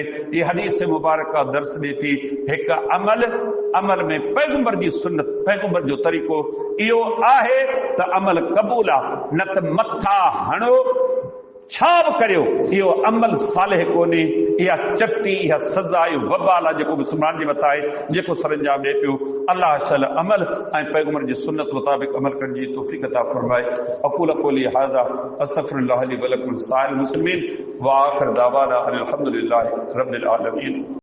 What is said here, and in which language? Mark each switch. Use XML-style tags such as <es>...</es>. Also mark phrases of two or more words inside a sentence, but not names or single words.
<sd>इहा हदीस मुबारक दर्स ॾिए थी हिकु अमल में पैगंबर जी सुन्नत, पैगंबर जो तरीक़ो इहो आहे त अमल क़बूल आहे, न त मथा हणो छा बि करियो, इहो अमल सालिह कोन्हे। इहा चटी, इहा सज़ा, इहो वबाल आहे जेको मुस्लमान जे मथां आहे, जेको सरंजाम ॾिए पियो। अल्लाह शल अमल ऐं पैगंबर जी सुन्नत मुताबिक़ अमल करण जी तौफ़ीक़ अता फ़रमाए।</sd> <ar>أقول قولي هذا أستغفر الله لي ولكم سائر المسلمين وآخر دعوانا أن الحمد لله رب العالمين.</ar>